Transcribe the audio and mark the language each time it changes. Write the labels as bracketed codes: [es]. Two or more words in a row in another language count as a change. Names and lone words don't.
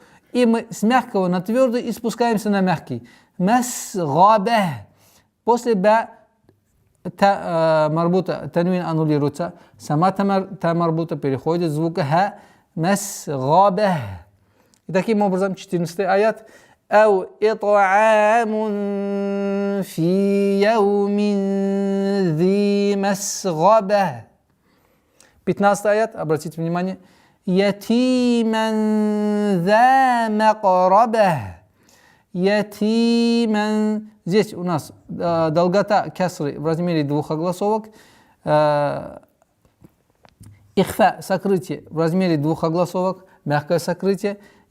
[ru] И мы с мягкого на твердый и спускаемся на мягкий. Масгаба. После ба марбута танвин аннулируется. Сама та марбута переходит в звук ха. Масгаба. И таким образом 14 аят. [ar] أو إطعام في يوم ذي مسغبة. [ru] 15 аят, обратите внимание. [ar] يتيما ذا مقربة. [ru] Ятиман. Здесь у нас долгота касры в размере 2 огласовок. Ихфа, сокрытие в размере 2 огласовок, мягкое сокрытие.